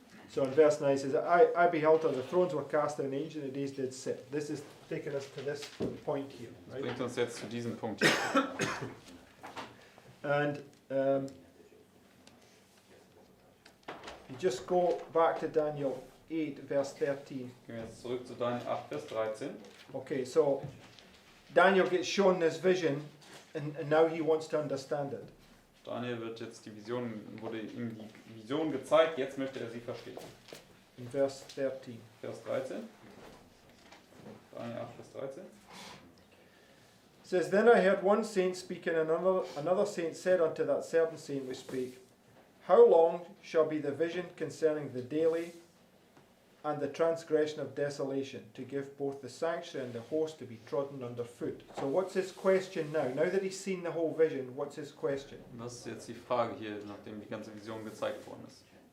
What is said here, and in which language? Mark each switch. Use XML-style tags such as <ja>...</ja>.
<en>So in verse 9 it says, I beheld till the thrones were cast down, and ancient of days did sit. This is taking us to this point here,</en> <de>Das</de> <en>right?</en> <de>bringt uns jetzt zu diesem Punkt hier.</de> <en>And you just go back to Daniel 8, verse 13.</en> <de>Gehen wir jetzt zurück zu Daniel 8, Vers 13.</de> <en>Okay, so Daniel gets shown this vision, and now he wants to understand it.</en> <de>Daniel wurde ihm die Vision gezeigt, jetzt möchte er sie verstehen.</de> <en>In verse 13.</en> <de>Vers 13. Daniel 8, Vers 13.</de> <en>It says, Then I heard one saint speak, and another saint said unto that certain saint which spake, How long shall be the vision concerning the daily and the transgression of desolation, to give both the sanctuary and the host to be trodden under foot? So what's his question now? Now that he's seen the whole vision, what's his question?</en> <de>Was ist jetzt die Frage hier, nachdem die ganze Vision gezeigt worden ist?</de>